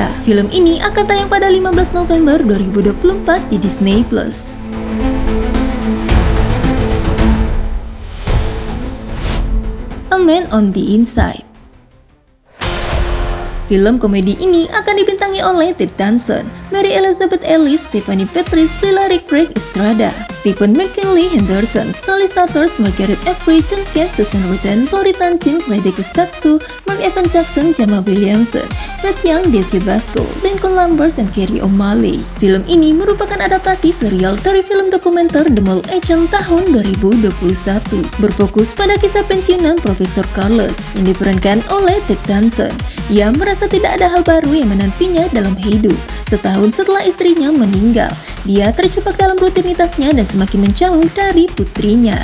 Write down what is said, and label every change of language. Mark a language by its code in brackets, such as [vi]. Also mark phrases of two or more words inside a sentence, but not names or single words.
[id] Film ini akan tayang pada 15 November 2024 di Disney Plus. A Man on the Inside. Film komedi ini akan dibintangi oleh Ted Danson, Mary Elizabeth Ellis, Stephanie Beatrice, Hilary Craig Estrada, Stephen McKinley Henderson, Stanley Starters, Margaret Avery, John Cates, Susan Rutten, Tori Tanchin, Lady Kusatsu, Mark Evan Jackson, Jamal Williamson, Matt Young, Dave Basco, Lincoln Lambert, dan Carrie O'Malley. Film ini merupakan adaptasi serial dari film dokumenter The Mole Agent tahun 2021, berfokus pada kisah pensiunan Profesor Carlos yang diperankan oleh Ted Danson. Ia merasa tidak ada hal baru yang menantinya dalam hidup. Setahun setelah istrinya meninggal, dia terjebak dalam rutinitasnya dan semakin menjauh dari putrinya.